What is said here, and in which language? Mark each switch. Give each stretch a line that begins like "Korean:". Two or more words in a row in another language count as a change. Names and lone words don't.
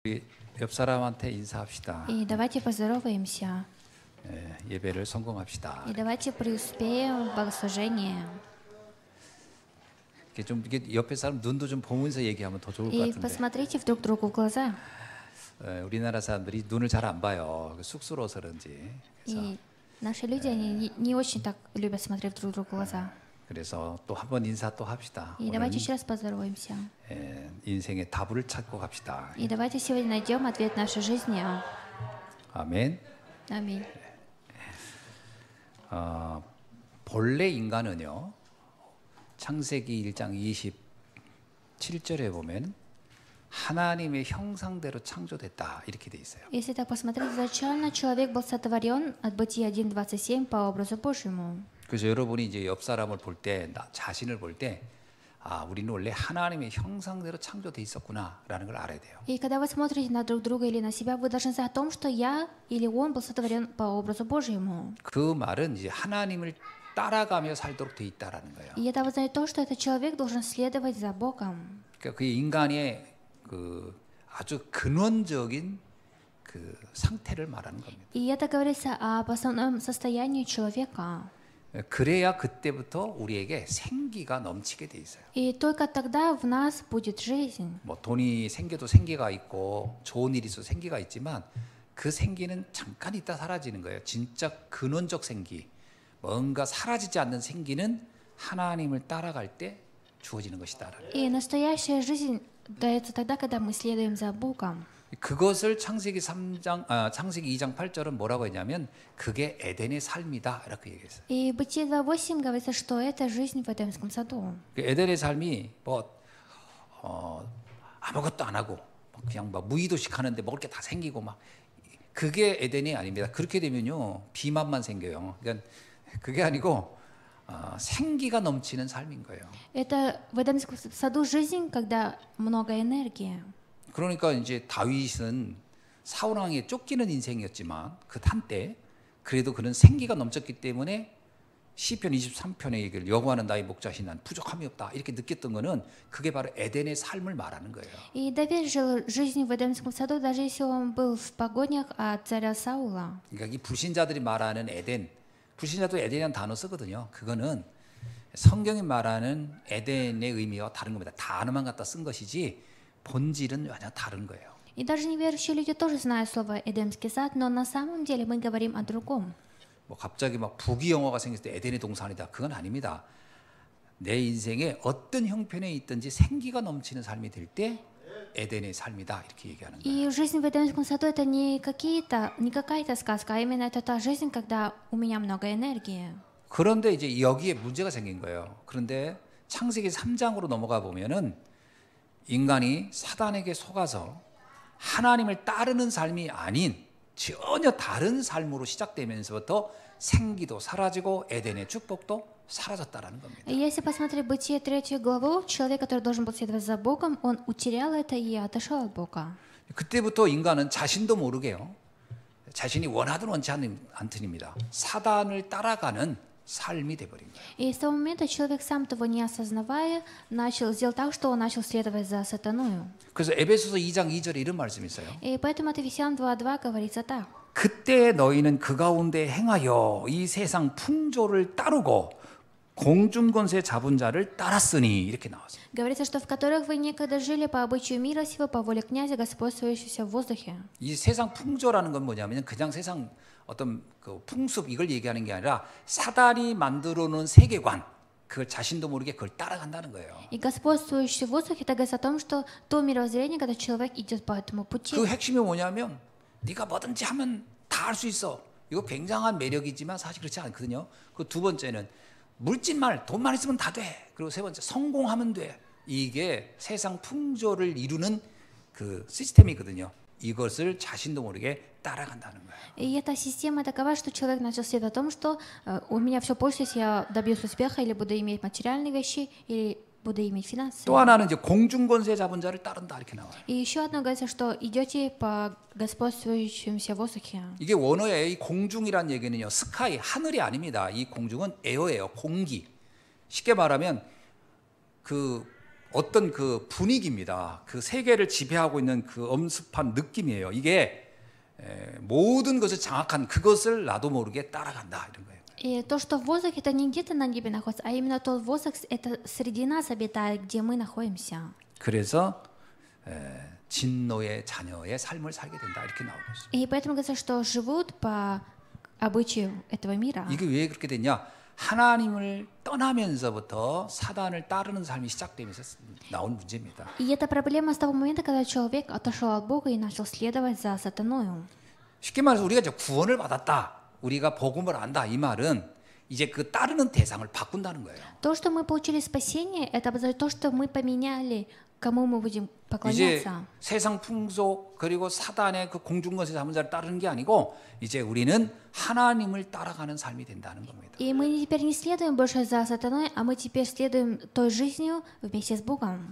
Korean: 우리 옆 사람한테 인사합시다.
Russian: И давайте поздороваемся.
Korean: 예배를 성공합시다.
Russian: И давайте преуспеем в богослужении.
Korean: 이게 옆에 사람 눈도 좀 보면서 얘기하면 더 좋을 것
Russian: И
Korean: 같은데.
Russian: посмотрите друг другу в глаза.
Korean: 우리나라 사람들이 눈을 잘 안 봐요. 쑥스러워서 그런지.
Russian: И наши люди, они не очень так любят смотреть друг другу в глаза.
Korean: 그래서 또 한 번 인사 또 합시다.
Russian: И давайте еще раз поздороваемся.
Korean: 인생의 답을 찾고 갑시다.
Russian: И давайте сегодня найдем ответ нашей жизни.
Korean: 아멘.
Russian: Аминь.
Korean: 본래 인간은요. 창세기 1장 27절에 보면 하나님의 형상대로 창조됐다 이렇게 돼 있어요.
Russian: Если так посмотреть, изначально человек был сотворен от Бытия 1:27 по образу Божьему.
Korean: 그래서 여러분이 이제 옆 사람을 볼 때, 나 자신을 볼 때, 우리는 원래 하나님의 형상대로 창조돼 있었구나라는 걸 알아야 돼요.
Russian: И когда вы смотрите на друг друга или на себя, вы должны знать о том, что я или он был сотворен по образу Божьему.
Korean: 그 말은 이제 하나님을 따라가며 살도록 돼 있다라는 거예요.
Russian: И это означает то, что этот человек должен следовать за Богом.
Korean: 그러니까 그 인간의 그 아주 근원적인 그 상태를 말하는 겁니다.
Russian: И это говорится об основном состоянии человека.
Korean: 그래야 그때부터 우리에게 생기가 넘치게 돼 있어요.
Russian: И только тогда в нас будет жизнь.
Korean: 뭐 돈이 생겨도 생기가 있고 좋은 일이 있어도 생기가 있지만 그 생기는 잠깐 있다 사라지는 거예요. 진짜 근원적 생기, 뭔가 사라지지 않는 생기는 하나님을 따라갈 때 주어지는 것이다.
Russian: И настоящая жизнь дается тогда, когда мы следуем за Богом.
Korean: 그것을 창세기 2장 8절은 뭐라고 했냐면 그게 에덴의 삶이다 이렇게 얘기했어요.
Russian: И в Бытие 2:8 говорится, что это жизнь в Эдемском саду.
Korean: 에덴의 삶이 아무것도 안 하고 그냥 막 무의도식 하는데 먹을 게 다 생기고 막 그게 에덴이 아닙니다. 그렇게 되면요 비만만 생겨요. 그러니까 그게 아니고 생기가 넘치는 삶인 거예요.
Russian: Это в Эдемском саду жизнь, когда много энергии.
Korean: 그러니까 이제 다윗은 사울 왕에 쫓기는 인생이었지만 그 한때 그래도 그는 생기가 넘쳤기 때문에 시편 23편의 얘기를 여호와는 나의 목자신 난 부족함이 없다 이렇게 느꼈던 거는 그게 바로 에덴의 삶을 말하는 거예요.
Russian: И Давид жил жизнью в Эдемском саду, даже если он был в погонях от царя Саула.
Korean: 그러니까 이 불신자들이 말하는 에덴, 불신자도 에덴이라는 단어 쓰거든요. 그거는 성경이 말하는 에덴의 의미와 다른 겁니다. 단어만 갖다 쓴 것이지 본질은 완전 다른 거예요.
Russian: И даже неверующие люди тоже знают слово «Эдемский сад», но на самом деле мы говорим о другом.
Korean: 뭐 갑자기 막 부귀 영화가 생겼을 때 에덴의 동산이다. 그건 아닙니다. 내 인생에 어떤 형편에 있든지 생기가 넘치는 삶이 될 때 에덴의 삶이다 이렇게 얘기하는 거예요.
Russian: И жизнь в Эдемском саду это не какая-то сказка, а именно это та жизнь, когда у меня много энергии.
Korean: 그런데 이제 여기에 문제가 생긴 거예요. 그런데 창세기 3장으로 넘어가 보면은 인간이 사단에게 속아서 하나님을 따르는 삶이 아닌 전혀 다른 삶으로 시작되면서부터 생기도 사라지고 에덴의 축복도 사라졌다라는 겁니다.
Russian: Если посмотреть Бытие 3 главу, человек, который должен был следовать за Богом, он утерял это и отошел от Бога.
Korean: 그때부터 인간은 자신도 모르게요. 자신이 원하든 원치 않든입니다. 사단을 따라가는 삶이 돼버린 거예요.
Russian: И с того момента человек, сам того не осознавая, сделал так, что он начал следовать за сатаною.
Korean: 그래서 에베소서 2장 2절에 이런 말씀이 있어요.
Russian: И поэтому от Ефесян 2:2 говорится так.
Korean: 그때 너희는 그 가운데 행하여 이 세상 풍조를 따르고 공중 권세 잡은 자를 따랐으니 이렇게 나왔어요.
Russian: Говорится, что в которых вы некогда жили по обычаю мира сего, по воле князя, господствующегося в воздухе.
Korean: 이 세상 풍조라는 건 뭐냐면 그냥 세상 어떤 그 풍습 이걸 얘기하는 게 아니라 사단이 만들어 놓은 세계관 그걸 자신도 모르게 그걸 따라간다는 거예요.
Russian: И господствующий в воздухе, это говорится о том, что то мировоззрение, когда человек идет по этому пути.
Korean: 그 핵심이 뭐냐면 네가 뭐든지 하면 다 할 수 있어. 이거 굉장한 매력이지만 사실 그렇지 않거든요. 그 두 번째는 물질말 돈만 있으면 다 돼. 그리고 세 번째 성공하면 돼. 이게 세상 풍조를 이루는 그 시스템이거든요. 이것을 자신도 모르게 따라간다는 거예요.
Russian: И эта система такова, что человек начал следовать о том, что у меня все получится, если я добьюсь успеха, или буду иметь материальные вещи, или буду иметь финансы.
Korean: 또 하나는 이제 공중 권세 잡은 자를 따른다 이렇게 나와요.
Russian: И еще одно говорится, что идете по господствующемуся воздухе.
Korean: 이게 원어의 이 공중이란 얘기는요, 스카이 하늘이 아닙니다. 이 공중은 에어예요, 공기. 쉽게 말하면 그 어떤 그 분위기입니다. 그 세계를 지배하고 있는 그 엄습한 느낌이에요. 이게 모든 것을 장악한 그것을 나도 모르게 따라간다 이런 거예요.
Russian: И то, что в воздухе, это не где-то на небе находится, а именно тот воздух, это среди нас обитает, где мы находимся.
Korean: 그래서 진노의 자녀의 삶을 살게 된다 이렇게 나오고 있어요.
Russian: И поэтому говорится, что живут по обычаю этого мира.
Korean: 이게 왜 그렇게 됐냐? 하나님을 떠나면서부터 사단을 따르는 삶이 시작되면서 나온 문제입니다.
Russian: И это проблема с того момента, когда человек отошел от Бога и начал следовать за сатаною.
Korean: 쉽게 말해서 우리가 이제 구원을 받았다, 우리가 복음을 안다 이 말은 이제 그 따르는 대상을 바꾼다는 거예요.
Russian: То, что мы получили спасение, это обозначает то, что мы поменяли, кому мы будем
Korean: 이제
Russian: поклоняться.
Korean: 세상 풍속 그리고 사단의 그 공중것에 잡은 자를 따르는 게 아니고 이제 우리는 하나님을 따라가는 삶이 된다는 겁니다.
Russian: И мы теперь не следуем больше за сатаной, а мы теперь следуем той жизнью вместе с Богом.